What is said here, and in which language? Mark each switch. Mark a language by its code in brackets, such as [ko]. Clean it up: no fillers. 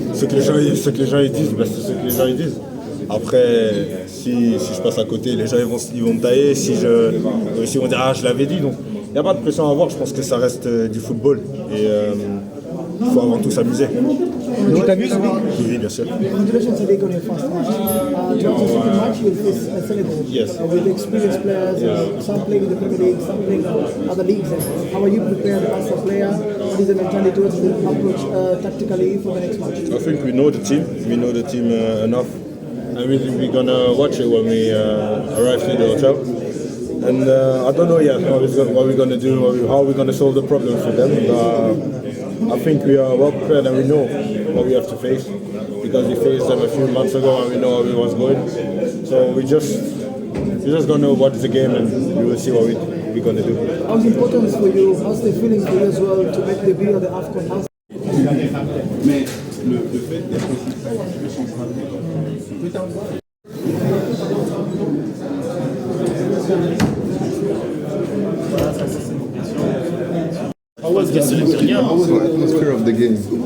[fr] Ce que les gens disent, c'est ce que les gens disent. Après, si je passe à côté, les gens ils vont me tailler. Si on dit je l'avais dit. Donc il n'y a pas de pression à avoir. Je pense que ça reste du football. Et il faut avant tout s'amuser. Tu t'amuses? Oui, bien sûr. [en] Congratulations today on your first match. To the match, you'll face Senegal. Yes. With experienced players, some playing in the Premier League, some playing in other leagues. How are you prepared as a player? What is the mentality towards the approach tactically for the next match? I think we know the team. We know the team enough. And we're going to watch it when we arrive to the hotel. And I don't know yet what we're going to do, how we're going to solve the problem for them. I think we are well prepared and we know what we have to face because we faced them a few months ago and we know how it was going. So we're just going to watch the game and we will see what we're going to do. How's the importance for you? How's the feeling for you as well to make the debut of the AFCON? [fr] Mais le fait d'être aussi [en] of the game.